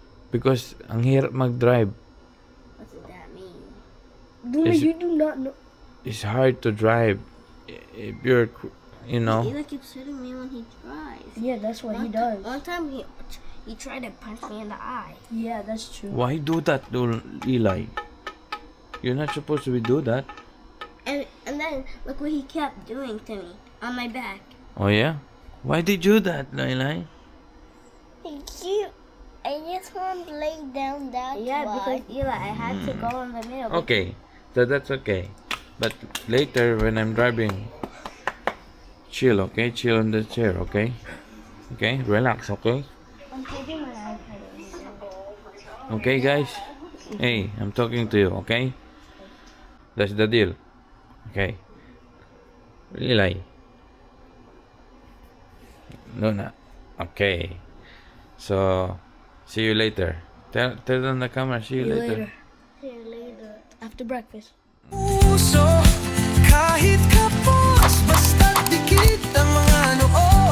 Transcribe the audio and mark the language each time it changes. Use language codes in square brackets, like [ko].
[tl] Because ang hirap mag-drive. [en] What does that mean? Is- you do not know. It's hard to drive if you're, you know. He keeps hitting me when he drives. Yeah, that's what he One does. One time he tried to punch me in the eye. Yeah, that's true. Why do that, Eli? You're not supposed to do that. And then look what he kept doing to me on my back. Oh yeah? Why did you do that, Lailai? I just want to lay down that because Eli, I had to go in the middle. Okay, so that's okay. But later when I'm driving, chill, okay? Chill on the chair, okay? Okay, relax, okay? I'm taking my iPad. Okay, guys? Hey, I'm talking to you, okay? That's the deal. Okay. Lilay. Luna. Okay. So, see you later. Tell on the camera, see you later. See you later. After breakfast. [tl] Puso, kahit kapos, basta't dikit ang mga noo.